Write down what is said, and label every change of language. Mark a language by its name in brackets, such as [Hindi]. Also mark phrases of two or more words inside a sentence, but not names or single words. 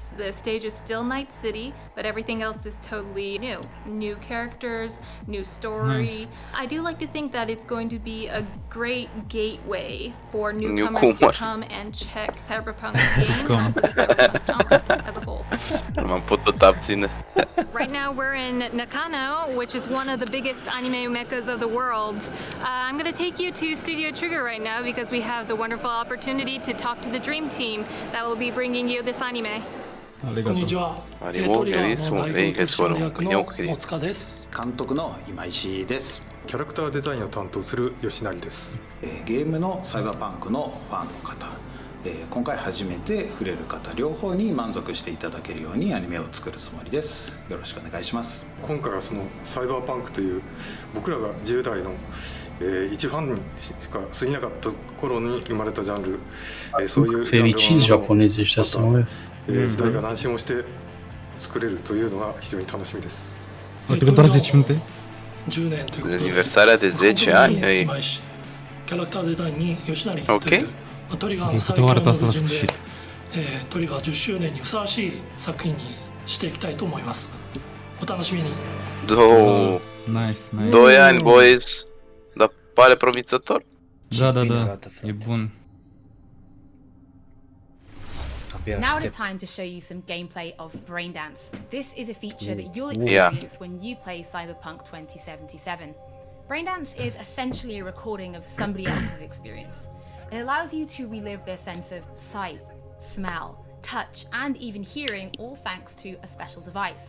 [English] The stage is still Night City, but everything else is totally new. New characters, new story. Nice. I do like to think that it's going to be a great gateway for newcomers to come and check Cyberpunk's game and also the Cyberpunk genre as a whole. [Romanian] M-am putut abține. [English] Right now we're in Nakano, which is one of the biggest anime meccas of the world. I'm going to take you to Studio Trigger right now because we have the wonderful opportunity to talk to the Dream Team that will be bringing you this anime. [Japanese] ありがとう。あれもベリースモンベイゲスワロンニョクリ。監督の今石ですキャラクターデザインを担当する吉成です、ゲームのサイバーパンクのファンの方、今回初めて触れる方両方に満足していただけるようにアニメを作るつもりです。よろしくお願いします。今回はそのサイバーパンクという僕らが10代の一ファンにしか過ぎなかった頃に生まれたジャンル、そういうジャンルの時代が何周もして作れるというのが非常に楽しみです。 [Romanian] Pentru doar 10 minute? Aniversarea de 10 ani ai. Ok. Ok, câte o arăt asta la sfârșit. [Japanese] トリガー10周年にふさわしい作品にしていきたいと思います。お楽しみに。 [English] Nice, nice. [Romanian] 2 ani, boys. Dar pare promițător. Da, da, da. E bun. [English] Now it is time to show you some gameplay of Braindance. This is a feature that you'll experience when you play Cyberpunk 2077. Braindance is essentially a recording of somebody else's experience. It allows you to relive their sense of sight, smell, touch, and even hearing, all thanks to a special device.